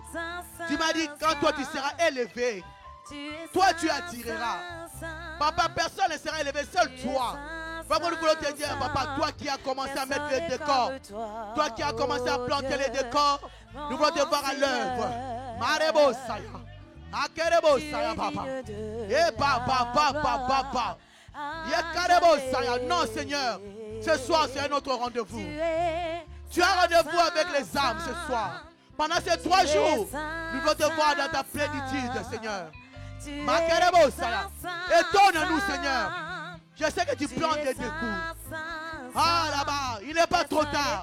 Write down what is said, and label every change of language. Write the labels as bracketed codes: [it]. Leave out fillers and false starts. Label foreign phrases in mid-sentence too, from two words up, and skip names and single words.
[fr] Tu m'as dit, quand toi tu seras élevé, toi tu attireras. Papa, personne ne sera élevé, seul toi. Papa, nous voulons te dire, papa, toi qui as commencé à mettre les décors, toi qui as commencé à planter les décors, nous voulons te voir à l'œuvre. Marebo Saya. Akerebo Saya, papa. Et papa. Yekarebo Saya. Non, Seigneur, ce soir c'est un autre rendez-vous. Tu as rendez-vous avec les âmes ce soir. Pendant ces 3 jours, nous voulons te voir dans ta plénitude, Seigneur. Makerebo Saya. Étonne-nous, Seigneur. Je sais que tu plantes des coups. Ah, là-bas, il n'est pas trop tard.